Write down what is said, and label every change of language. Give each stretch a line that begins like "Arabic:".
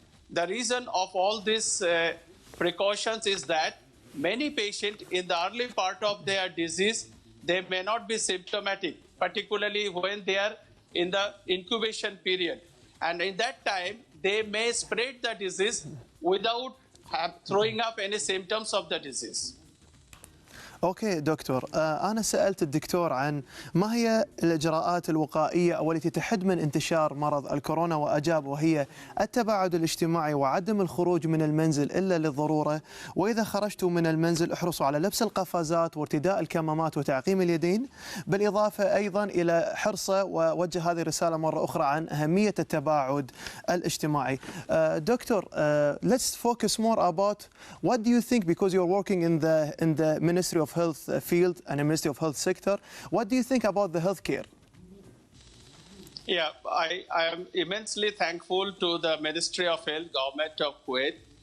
English: The reason of all these precautions is that many patients in the early part of their disease, they may not be symptomatic, particularly when they are in the incubation period. And in that time, they may spread the disease without throwing up any symptoms of the disease.
Arabic: اوكي دكتور. انا سالت الدكتور عن ما هي الاجراءات الوقائيه او التي تحد من انتشار مرض الكورونا، واجاب وهي التباعد الاجتماعي وعدم الخروج من المنزل الا للضروره، واذا خرجتوا من المنزل احرصوا على لبس القفازات وارتداء الكمامات وتعقيم اليدين، بالاضافه ايضا الى حرصه، ووجه هذه الرساله مره اخرى عن اهميه التباعد الاجتماعي.
English: Doctor, let's focus more about what do you think, because you're working in the Ministry of Health field and the Ministry of Health sector. What do you think about the healthcare? Yeah, I am immensely thankful to the Ministry of Health, Government of Kuwait.